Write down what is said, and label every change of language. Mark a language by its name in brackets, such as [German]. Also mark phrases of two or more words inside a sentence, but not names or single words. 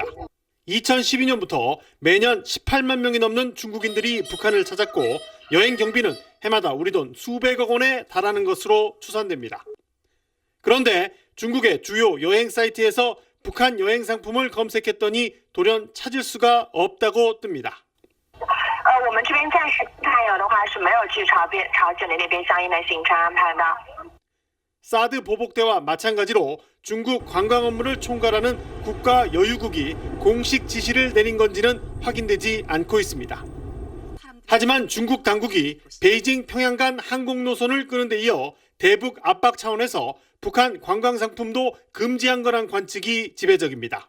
[Korean] 2012년부터 매년 18만 명이 넘는 중국인들이 북한을 찾았고 여행 경비는 해마다 우리 돈 수백억 원에 달하는 것으로 추산됩니다. 그런데 중국의 주요 여행 사이트에서 북한 여행 상품을 검색했더니 돌연 찾을 수가 없다고 뜹니다. [Chinese] 我们这边暂时看有的话是没有去朝这里那边相应的行程安排的。 [Korean] 사드 보복대와 마찬가지로 중국 관광 업무를 총괄하는 국가여유국이 공식 지시를 내린 건지는 확인되지 않고 있습니다. 하지만 중국 당국이 베이징 평양 간 항공 노선을 끄는 데 이어 대북 압박 차원에서 북한 관광 상품도 금지한 거란 관측이 지배적입니다.